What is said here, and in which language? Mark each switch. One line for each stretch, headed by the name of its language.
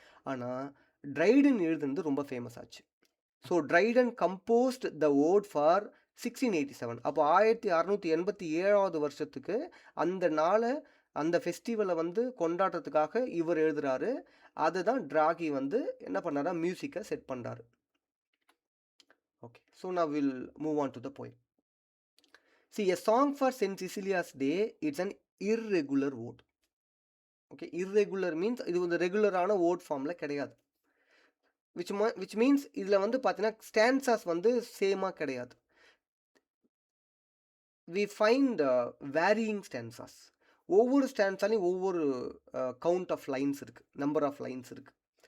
Tamil: ஆனா, ட்ரைடன் எழுதுனது ரொம்ப ஃபேமஸ் ஆச்சு.
English: So Dryden composed the ode for 1687.
Tamil: அப்போ 1687வது வருஷத்துக்கு அந்த நாளை அந்த ஃபெஸ்டிவலை வந்து கொண்டாடுறதுக்காக இவர் எழுதுறாரு. அதுதான் டிராகி வந்து என்ன பண்ணாரா மியூசிக்கை செட் பண்றாரு.
English: Okay, so நான் will move on to the poem. See, a song for Saint Cecilia's Day, it's an irregular ode.
Tamil: Okay, irregular means இது வந்து ரெகுலரான ஓட் ஃபார்மில் கிடையாது. விச் மீன்ஸ் இதில் வந்து பார்த்தீங்கன்னா ஸ்டான்சாஸ் வந்து சேமாக கிடையாது.
English: we find varying stanzas.
Tamil: ஒவ்வொரு ஸ்டான்ஸாலையும் ஒவ்வொரு கவுண்ட் ஆஃப் லைன்ஸ் இருக்குது, நம்பர் ஆஃப் லைன்ஸ் இருக்குது.